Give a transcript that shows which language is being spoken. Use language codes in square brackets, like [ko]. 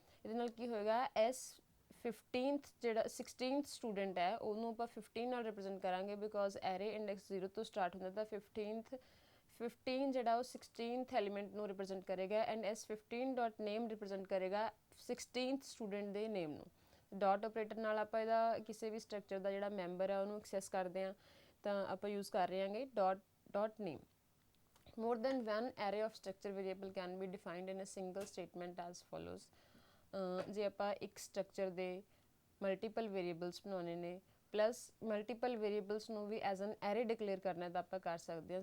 [pa] ਇਹਦੇ ਨਾਲ ਕੀ ਹੋਏਗਾ, S 15th ਜਿਹੜਾ 16th student ਹੈ ਉਹਨੂੰ ਆਪਾਂ 15 ਨਾਲ represent ਕਰਾਂਗੇ, because array index 0 ਤੋਂ start ਹੁੰਦਾ ਤਾਂ 15 ਜਿਹੜਾ ਉਹ 16th element ਨੂੰ represent ਕਰੇਗਾ, and S15 dot name represent ਕਰੇਗਾ 16th student ਦੇ name ਨੂੰ. ਡਾਟ ਆਪਰੇਟਰ ਨਾਲ ਆਪਾਂ ਇਹਦਾ ਕਿਸੇ ਵੀ ਸਟਰਕਚਰ ਦਾ ਜਿਹੜਾ ਮੈਂਬਰ ਹੈ ਉਹਨੂੰ ਐਕਸੈਸ ਕਰਦੇ ਹਾਂ, ਤਾਂ ਆਪਾਂ ਯੂਜ਼ ਕਰ ਰਹੇ ਹਾਂਗੇ dot name. [en] more than one array of structure variable can be defined in a single statement as follows. [pa] ਜੇ ਆਪਾਂ ਇੱਕ ਸਟਰਕਚਰ ਦੇ ਮਲਟੀਪਲ ਵੇਰੀਏਬਲਸ ਬਣਾਉਣੇ ਨੇ ਪਲੱਸ ਮਲਟੀਪਲ ਵੇਰੀਏਬਲਸ ਨੂੰ ਵੀ [en] as an array [pa] ਡਿਕਲੇਅਰ ਕਰਨਾ ਤਾਂ ਆਪਾਂ ਕਰ ਸਕਦੇ ਹਾਂ.